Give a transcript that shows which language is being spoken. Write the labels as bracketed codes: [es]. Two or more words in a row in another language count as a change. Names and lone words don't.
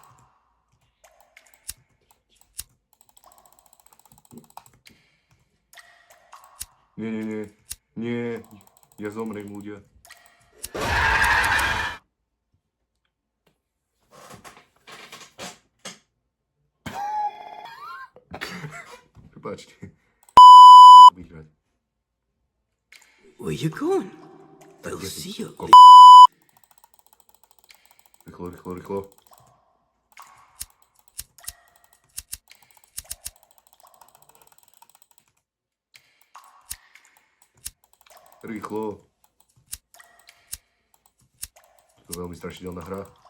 [sk] Nie. Nie. Ja zomrem, ľudia. Prepáčte. Vyhrať. [en] Where you going? They'll see you leave. [sk] Rýchlo, rýchlo, rýchlo. Rýchlo. To je veľmi strašidelná hra.